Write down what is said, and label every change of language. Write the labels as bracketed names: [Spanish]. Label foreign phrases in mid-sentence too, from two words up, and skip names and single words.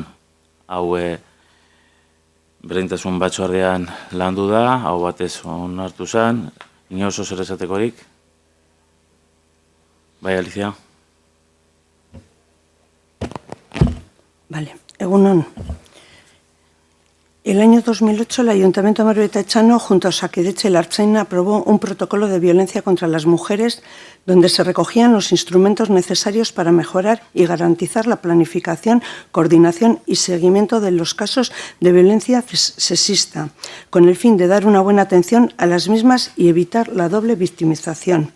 [Basque] Hau berdintasun batzordean landu da, hau batez onartu zen, inozo zer esatekorik? Bai, Alicia? Vale, egunon. [Spanish] El año 2008 el Ayuntamiento de Amoitetxano junto a Osakidetza y la Ertzaintza aprobó un protocolo de violencia contra las mujeres donde se recogían los instrumentos necesarios para mejorar y garantizar la planificación, coordinación y seguimiento de los casos de violencia sexista, con el fin de dar una buena atención a las mismas y evitar la doble victimización.